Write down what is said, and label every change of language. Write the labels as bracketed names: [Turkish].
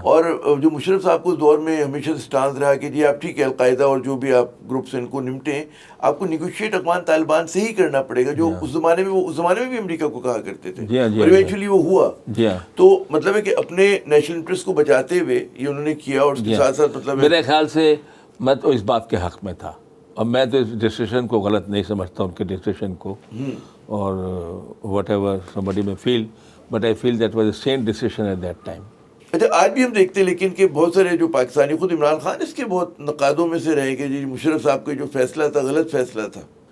[Urdu] اور جو مشرف صاحب کو اس دور میں ہمیشہ سے سٹانس رہا کہ جی آپ ٹھیک ہے القاعدہ اور جو بھی آپ گروپس ان کو نمٹیں، آپ کو نیگوشیٹ افغان طالبان سے ہی کرنا پڑے گا، جو اس زمانے میں بھی امریکہ کو کہا کرتے تھے، اور ایونچولی وہ ہوا. تو مطلب ہے کہ اپنے نیشنل انٹرسٹ کو بچاتے ہوئے یہ انہوں نے کیا. اور اس کے ساتھ ساتھ مطلب میرے خیال سے میں تو اس بات کے حق میں تھا، اور میں تو اس ڈیسیشن کو غلط نہیں سمجھتا ان کے ڈیسیشن کو. [English] اور whatever somebody may feel, but I feel that was a sane decision at that time. [Urdu] اچھا آج بھی ہم دیکھتے ہیں لیکن کہ بہت سارے جو پاکستانی، خود عمران خان اس کے بہت نقادوں میں سے رہے کہ جی مشرف صاحب کا جو فیصلہ تھا غلط فیصلہ تھا.